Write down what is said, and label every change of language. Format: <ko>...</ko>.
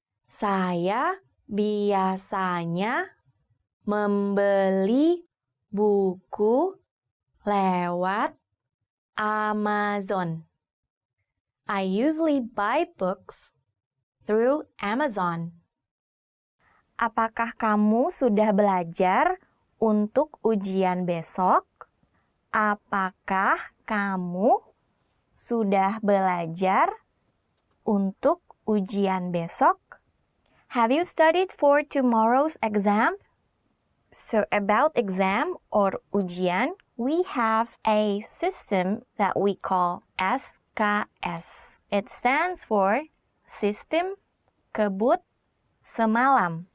<id>Saya biasanya membeli buku lewat Amazon.</id> <en>I usually buy books through Amazon.</en> <id>Apakah kamu sudah belajar untuk ujian besok? Apakah kamu sudah belajar untuk ujian besok?</id> <en>Have you studied for tomorrow's exam? So about exam or ujian, we have a system that we call SKS. It stands for Sistem Kebut Semalam.</en>